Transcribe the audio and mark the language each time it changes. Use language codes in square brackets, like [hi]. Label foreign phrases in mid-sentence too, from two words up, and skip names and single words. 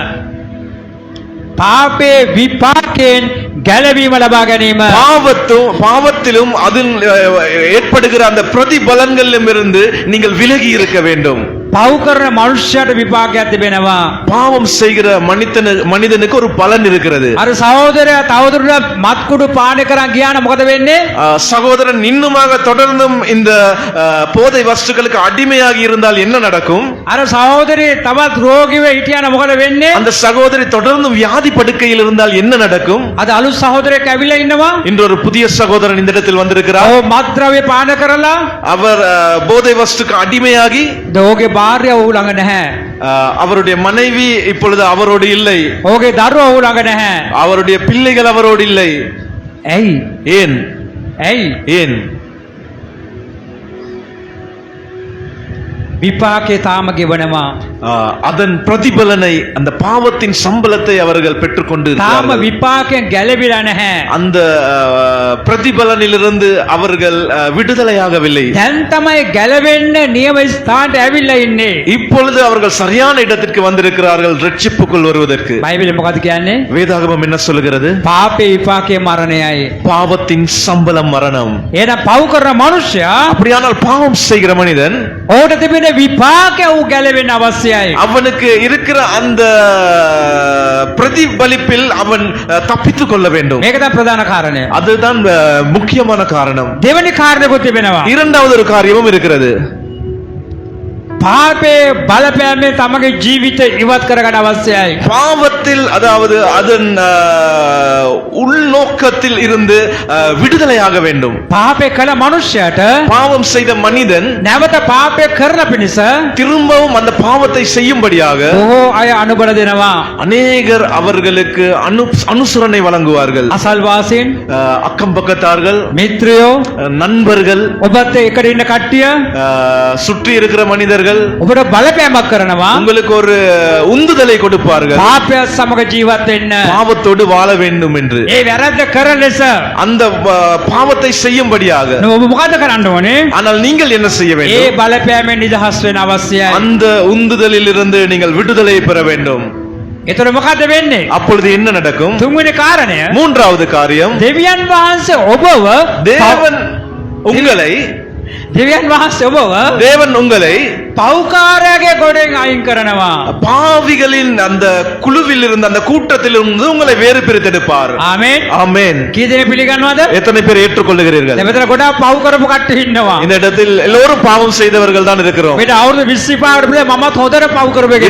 [si] පාපේ විපාකයෙන් ගැලවීම ලබා ගැනීම. [ta] பாவத்திலும் அதில் ஏற்படுகிற அந்த பிரதிபலன்களிலும் இருந்து நீங்கள் விலகி இருக்க வேண்டும். [si] පව් කරන මනුෂ්‍යයට විපාකයක් තිබෙනවා. [ta] பாவம் செய்கிற மனிதனுக்கு ஒரு பலன் இருக்கிறது. [si] අර සහෝදරයා තවදුරටත් මත්කුඩු පානය කරන් ගියා නම් මොකද වෙන්නේ? [ta] சகோதரன் இன்னுமாக தொடர்ந்தும் இந்த போதை வஸ்துக்களுக்கு அடிமையாகி இருந்தால் என்ன நடக்கும்? [si] අර සහෝදරේ තවත් රෝගීව හිටියා නම් මොකද වෙන්නේ? [ta] அந்த சகோதரி தொடர்ந்தும் வியாதி படுக்கையில் இருந்தால் என்ன நடக்கும்? [si] අද අලුත් සහෝදරයෙක් ඇවිල්ලා ඉන්නවා. [ta] இன்று ஒரு புதிய சகோதரன் இந்த இடத்தில் வந்திருக்கிறார். [si] ඔව් මත්ද්‍රව්‍ය පාන කරලා [ta] அவர் போதை வஸ்துக்கு அடிமையாகி [si] ඔහුගේ භාර්යාව ඔහු ළඟ නැහැ. [ta] அவருடைய மனைவி இப்பொழுது அவரோடு இல்லை. [si] ඔහුගේ දරුවා ඔහු ළඟ නැහැ. [ta] அவருடைய பிள்ளைகள் அவரோடு இல்லை. [si] ඇයි? [ta] ஏன்? [si] ඇයි? [ta] ஏன்? [si] විපාකේ තාම ගෙවනවා. [ta] அதன் பிரதிபலனை, அந்த பாவத்தின் சம்பளத்தை அவர்கள் பெற்றுக்கொண்டு [si] තාම [ta] இருக்கிறார்கள். [si] විපාකයෙන් ගැලවිලා නැහැ. [ta] அந்த பிரதிபலனிலிருந்து அவர்கள் விடுதலையாகவில்லை. [si] දැන් තමයි ගැලවෙන්න නියම ස්ථානට ඇවිල්ලා ඉන්නේ. [ta] இப்பொழுது அவர்கள் சரியான இடத்திற்கு வந்திருக்கிறார்கள் ரட்சிப்புக்குள் வருவதற்கு. [si] බයිබලෙ මොකද කියන්නේ? [ta] வேதாகமம் என்ன சொல்லுகிறது? [si] පාපේ විපාකේ මරණයයි. [ta] பாவத்தின் சம்பளம் மரணம். [si] එහෙනම් පව් කරන මනුෂ්‍යයා [ta] அப்படியானால் பாவம் செய்கிற மனிதன், [si] ඔහුට තිබෙන විපාකය ඔහු ගැලවෙන්න අවශ්‍යයි. [ta] அவனுக்கு இருக்கிற அந்த பிரதிபலிப்பில் அவன் தப்பித்துக் கொள்ள வேண்டும். [si] මේක තමයි ප්‍රධාන කාරණය. [ta] அதுதான் முக்கியமான காரணம். [si] දෙවෙනි කාරණයකුත් තිබෙනවා. [ta] இரண்டாவது ஒரு காரியமும் இருக்கிறது. [si] පාපේ බලපෑමෙන් තමගේ ජීවිතය ඉවත් කරගන්න අවශ්‍යයි. [ta] பாவத்தில், அதாவது அதன் உள்நோக்கத்தில் இருந்து விடுதலையாக வேண்டும். [si] පාපේ කළ මනුෂ්‍යයට [ta] பாவம் செய்த மனிதன் [si] නැවත පාපේ කරන පිණිස [ta] திரும்பவும் அந்த பாவத்தை செய்யும்படியாக [si] බොහෝ අය අනුබල දෙනවා. [ta] அநேகர் அவர்களுக்கு அனுசரணை வழங்குவார்கள். [si] අසල්වාසීන්, [ta] அக்கம் பக்கத்தார்கள், [si] මිත්‍රයෝ, [ta] நண்பர்கள், [si] ඔබත් එකට ඉන්න කට්ටිය [ta] சுற்றி இருக்கிற மனிதர்கள் [si] ඔබට බලපෑමක් කරනවා. [ta] உங்களுக்கு ஒரு உந்துதலை கொடுப்பார்கள், [si] පාපයත් සමග ජීවත් වෙන්න. [ta] பாவத்தோடு வாழ வேண்டும் என்று. [si] ඒ වැරද්ද කරන ලෙස [ta] அந்த பாவத்தை செய்யும்படியாக. [si] ඔබ මොකද කරන්න ඕනේ? [ta] ஆனால் நீங்கள் என்ன செய்ய [si] ඒ [ta] வேண்டும்? [si] බලපෑමෙන් නිදහස් වෙන්න අවශ්‍යයි. [ta] அந்த உந்துதலில் இருந்து நீங்கள் விடுதலை பெற வேண்டும். [si] එතකොට මොකද වෙන්නේ? [ta] அப்பொழுது என்ன நடக்கும்? [si] තුන්වෙනි කාරණය, [ta] மூன்றாவது காரியம், [si] දෙවියන් වහන්සේ ඔබව [ta] தேவன் உங்களை தேவன் உங்களை [si] පෞකාරයාගේ ගොඩෙන් අයින් කරනවා. [ta] பாவிகளின் அந்த குழுவில் இருந்து, அந்த கூட்டத்தில் இருந்து உங்களை வேறு பிரித்தெடுப்பார். [si] ආමේන්. [ta] ஆமென். [si] කී දෙනෙක් පිළිගන්නවද? [ta] எத்தனை பேர் ஏற்றுக்கொள்ளுகிறீர்கள்? [si] මෙතන ගොඩාක් පව් කරපු කට්ටිය ඉන්නවා. [ta] இந்த இடத்தில் எல்லோரும் பாவம் செய்தவர்கள் தான் இருக்கிறோம். [si] මේට අවුරුදු 20 පාවට පිළිලා මමත් හොඳට පව් කරපු කෙනෙක්.